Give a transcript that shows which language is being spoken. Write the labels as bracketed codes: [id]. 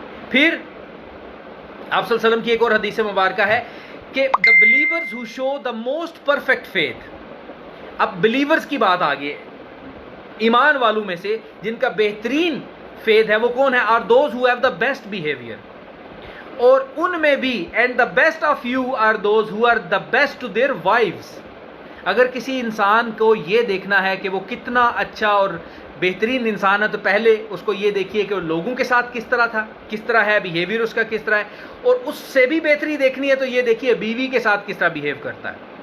[ur] پھر آپ صلی اللہ علیہ وسلم کی ایک اور حدیث مبارکہ ہے کہ [en] the believers who show the most perfect faith. [ur] اب بلیورز کی بات آ گئی, ایمان والوں میں سے جن کا بہترین فیتھ ہے وہ کون ہے؟ [en] are those who have the best behavior. [ur] اور ان میں بھی [en] and the best of you are those who are the best to their wives. [ur] اگر کسی انسان کو یہ دیکھنا ہے کہ وہ کتنا اچھا اور بہترین انسان ہے تو پہلے اس کو یہ دیکھیے کہ وہ لوگوں کے ساتھ کس طرح تھا, کس طرح ہے, بیہیویئر اس کا کس طرح ہے. اور اس سے بھی بہتری دیکھنی ہے تو یہ دیکھیے بیوی کے ساتھ کس طرح بیہیو کرتا ہے.